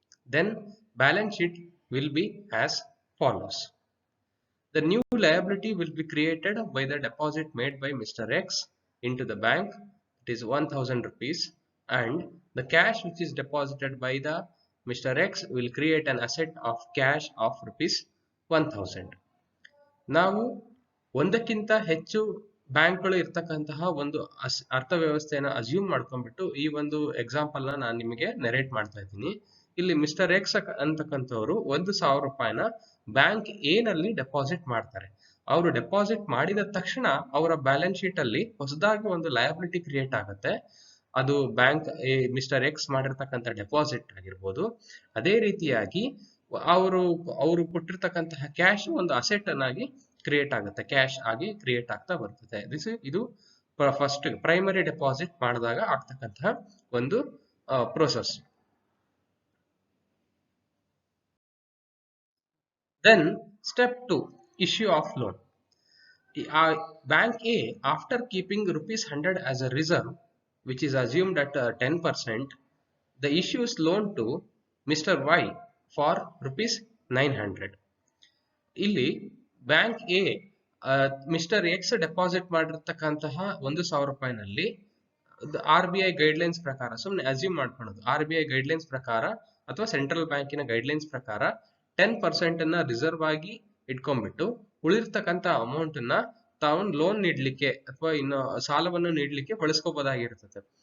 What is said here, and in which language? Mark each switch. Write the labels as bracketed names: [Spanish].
[English] Then balance sheet will be as follows. The new liability will be created by the deposit made by Mr. X into the bank, it is 1000 rupees, and the cash which is deposited by the Mr. X will create an asset of cash of rupees 1000. [Kannada] ನಾವು ಒಂದಕ್ಕಿಂತ ಹೆಚ್ಚು ಬ್ಯಾಂಕ್ಗಳು ಇರ್ತಕ್ಕಂತಹ ಒಂದು ಅರ್ಥವ್ಯವಸ್ಥೆಯನ್ನು assume ಮಾಡ್ಕೊಂಡ್ಬಿಟ್ಟು ಈ ಒಂದು example ನಾನು ನಿಮಗೆ ನೆರೇಟ್ ಮಾಡ್ತಾ ಇದ್ದೀನಿ. ಇಲ್ಲಿ ಮಿಸ್ಟರ್ ಎಕ್ಸ್ ಅಂತಕ್ಕಂಥವ್ರು 1000 ರೂಪಾಯಿನ ಬ್ಯಾಂಕ್ ಎ ನಲ್ಲಿ ಡೆಪಾಸಿಟ್ ಮಾಡ್ತಾರೆ. ಅವರು ಡೆಪಾಸಿಟ್ ಮಾಡಿದ ತಕ್ಷಣ ಅವರ ಬ್ಯಾಲೆನ್ಸ್ ಶೀಟ್ ಅಲ್ಲಿ ಹೊಸದಾಗಿ ಒಂದು ಲಯಬಿಲಿಟಿ ಕ್ರಿಯೇಟ್ ಆಗುತ್ತೆ. ಅದು ಬ್ಯಾಂಕ್ ಮಿಸ್ಟರ್ ಎಕ್ಸ್ ಮಾಡಿರ್ತಕ್ಕಂಥ ಡೆಪಾಸಿಟ್ ಆಗಿರ್ಬೋದು. ಅದೇ ರೀತಿಯಾಗಿ ಅವರು ಕೊಟ್ಟಿರ್ತಕ್ಕಂತಹ ಕ್ಯಾಶ್ ಒಂದು ಅಸೆಟ್ ಅನ್ನಾಗಿ ಕ್ರಿಯೇಟ್ ಆಗುತ್ತೆ, ಕ್ಯಾಶ್ ಆಗಿ ಕ್ರಿಯೇಟ್ ಆಗ್ತಾ ಬರ್ತದೆ. ಇದು ಫಸ್ಟ್ ಪ್ರೈಮರಿ ಡೆಪಾಸಿಟ್ ಮಾಡಿದಾಗ ಆಗ್ತಕ್ಕಂತಹ ಒಂದು process. [English] Then step 2, issue of loan. Bank A, after keeping rupees 100 as a reserve, which is assumed at 10%, the issues loan to Mr. Y for rupees 900. [Kannada] ಇಲ್ಲಿ bank A mister X deposit ಮಾಡಿರ್ತಕ್ಕಂತಹ 1000 ರೂಪಾಯಿನಲ್ಲಿ R B I guidelines ಪ್ರಕಾರ, ಸುಮ್ಮನೆ assume ಮಾಡ್ಕೊಳ್ಳೋದು, R B I guidelines ಪ್ರಕಾರ ಅಥವಾ central ಬ್ಯಾಂಕಿನ guidelines ಪ್ರಕಾರ 10% ಅನ್ನ ರಿಸರ್ವ್ ಆಗಿ ಇಟ್ಕೊಂಡ್ಬಿಟ್ಟು ಉಳಿರ್ತಕ್ಕಂಥ ಅಮೌಂಟ್ ಅನ್ನ ತಾವು ಲೋನ್ ನೀಡ್ಲಿಕ್ಕೆ ಅಥವಾ ಇನ್ನು ಸಾಲವನ್ನು ನೀಡ್ಲಿಕ್ಕೆ ಬಳಸ್ಕೋಬಹುದಾಗಿರ್ತದೆ.